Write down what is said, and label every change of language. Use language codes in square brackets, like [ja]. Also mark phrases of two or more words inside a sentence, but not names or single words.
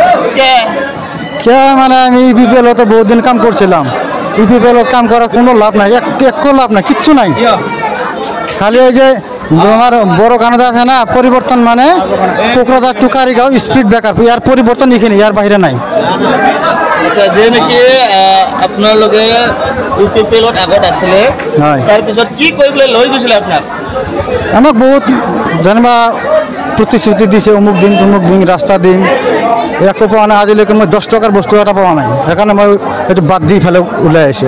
[bn] কে মানে আমি ইপিপিএল তো বহুত দিন কাম করছিলাম, ইপিপিএল কাম করার কোনো লাভ নাই, একটু লাভ নাই, কিচ্ছু নাই। খালি ওই যে আমার বড় গানটা আছে না, পরিবর্তন মানে কোকরাঝার টু কারিগাঁও [en] speed breaker, [bn] ইয়ার পরিবর্তন এখানে, ইয়ার বাইরে নাই। [as] আচ্ছা, যে নাকি আপনার লগে ইউপিপিএলত আগত আছিলে, তাৰপিছত কি কৰিবলৈ লৈ গৈছিলে আপোনাক? আমাক বহুত যেনিবা প্ৰতিশ্ৰুতি দিছে, অমুক দিন তমুক দিন ৰাস্তা দিম, একো পোৱা নাই। আজিলৈকে মই 10 টকাৰ বস্তু এটা পোৱা নাই, সেইকাৰণে মই এইটো বাদ দি পেলাই ওলাই আহিছোঁ।